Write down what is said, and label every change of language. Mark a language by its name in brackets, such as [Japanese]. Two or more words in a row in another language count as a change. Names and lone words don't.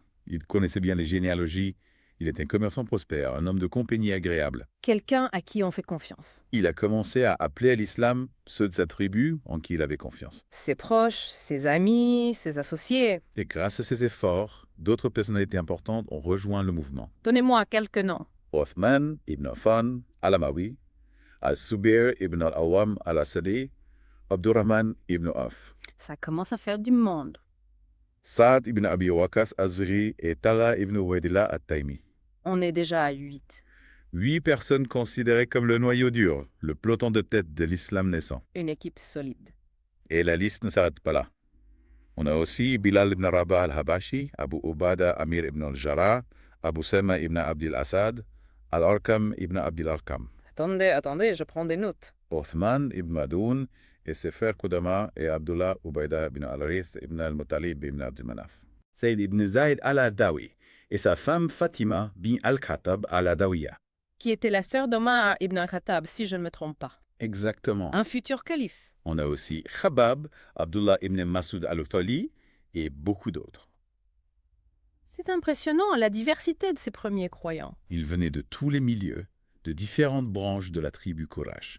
[French] Il connaissait bien les généalogies, il était un commerçant prospère, un homme de compagnie agréable. Quelqu'un à qui on fait confiance. Il a commencé à appeler à l'islam ceux de sa tribu en qui il avait confiance. Ses proches, ses amis, ses associés. Et grâce à ses efforts, d'autres personnalités importantes ont rejoint le mouvement. Donnez-moi quelques noms. Othman ibn Affan al-Amawi, al-Zubair ibn al-Awwam al-Asadi, Abdurrahman ibn Auf, Ça commence à faire du monde. Saad ibn Abi Waqqas az-Zuhri et Talha ibn Ubaydillah at-Taymi. On est déjà à 8. 8 personnes considérées comme le noyau dur, le peloton de tête de l'islam naissant. Une équipe solide. Et la liste ne s'arrête pas là. On a aussi Bilal ibn Rabah al-Habashi, Abu Ubada Amir ibn al-Jarrah, Abu Sama ibn Abdil Asad, Al-Arqam ibn Abdil Arqam, Attendez, je prends des notes. Othman ibn Madoun et ses frères Qudama et Abdullah Ubaida ibn al-Rith ibn al-Muttalib ibn Abdil Manaf. Saïd ibn Zayd al-Adawi et sa femme Fatima bin al-Khattab al-Adawiya. Qui était la sœur d'Omar ibn al-Khattab, si je ne me trompe pas. Exactement. Un futur calife. On a aussi Khabab, Abdullah ibn Masoud al-Utali et beaucoup d'autres. C'est impressionnant, la diversité de ces premiers croyants. Ils venaient de tous les milieux, de différentes branches de la tribu Quraysh.